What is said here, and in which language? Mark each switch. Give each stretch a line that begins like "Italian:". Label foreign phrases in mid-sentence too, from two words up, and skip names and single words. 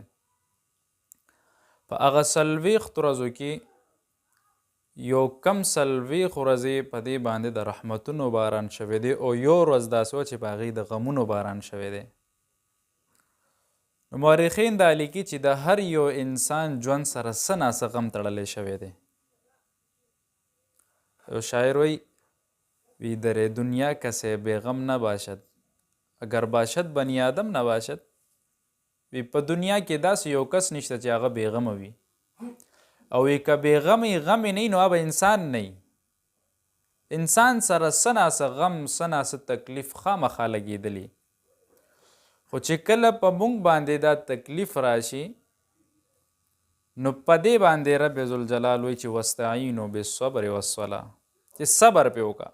Pashto: په هغه 40 ورځو کې یو کم 40 ورځې په دې باندې د رحمتونو باران شوی دی، او یو ورځ داسې وه چې په هغې د غمونو باران شوی دی. نو مورخین دا لیکي چې د هر یو انسان ژوند سره څه ناڅه غم تړلی شوی دی. یو شاعر وی
Persian: در دنیا کسی بیغم نباشد اگر باشد بنی آدم نباشد.
Pashto: وی په دنیا کې داسې یو کس نشته چې هغه بیغمه وي، او وی که بیغمې غمې نه وي نو هغه انسان نه وي. انسان سره څه ناڅه غم څه ناڅه تکلیف خامخا لګېدلی، خو چې کله په موږ باندې دا تکلیف راشي نو په دې باندې رب ذوالجلال وایي چې
Arabic: واستعینوا بالصبر والصلاة،
Pashto: چې صبر پې وکړه.